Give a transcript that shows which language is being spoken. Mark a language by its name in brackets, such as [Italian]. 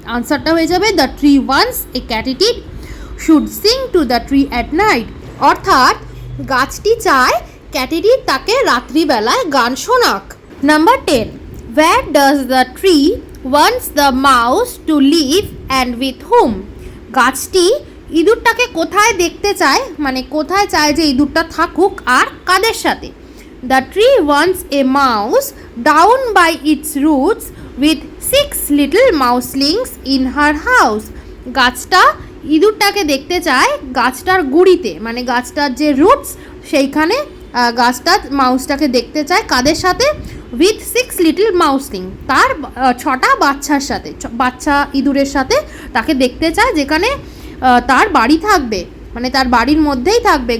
[Bangla] আনসারটা হয়ে যাবে [English] the tree wants a katydid should sing to the tree at night, [Bangla] অর্থাৎ গাছটি চায় ক্যাটিডিড তাকে রাত্রিবেলায় গান শোনাক। [English] Number 10, where does the tree wants the mouse to live and with whom? [Bangla] গাছটি ইঁদুরটাকে কোথায় দেখতে চায়, মানে কোথায় চায় যে ইঁদুরটা থাকুক আর কাদের সাথে। [English] The tree wants a mouse down by its roots with 6 little mouselings in her house. [Bangla] গাছটা ইঁদুরটাকে দেখতে চায় গাছটার গুঁড়িতে, মানে গাছটার যে রুটস সেইখানে গাছটা মাউসটাকে দেখতে চায় কাদের সাথে, [English] with 6 little mouseling, [Bangla] তার 6টা বাচ্চার সাথে, বাচ্চা ইঁদুরের সাথে তাকে দেখতে চায়, যেখানে তার বাড়ি থাকবে, মানে তার বাড়ির মধ্যেই থাকবে।